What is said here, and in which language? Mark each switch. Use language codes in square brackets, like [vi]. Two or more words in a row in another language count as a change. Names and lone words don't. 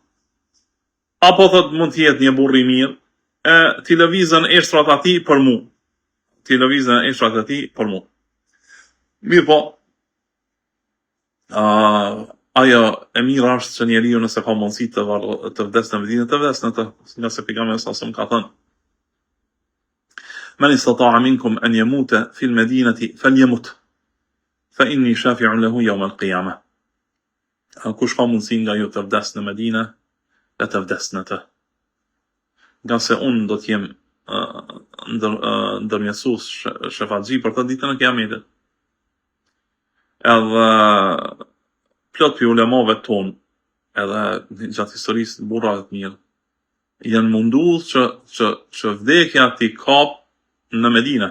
[sq] Apo thot mund të jetë një burr i mirë, t'i lëvizën eshtrat atij për mua. Mirë po, ajo e mira është që njeriu nëse ka mundësi të vdes në Medinë, të vdes në të, nga se pejgamberi sa ka thënë [ar] من استطاع منكم أن يموت في المدينة فليمت فإني شفيع له يوم القيامة. [sq] Kush ka mundësi nga ju të vdes në Medinë, le të vdes në të. Nga se unë do t'jem ndërmjetësues shefatxhi për të ditën e Kiametit. Edhe plot për ulemave ton edhe gjatë historisë burra të mirë, janë munduar që vdekja t'i kap në Medinë.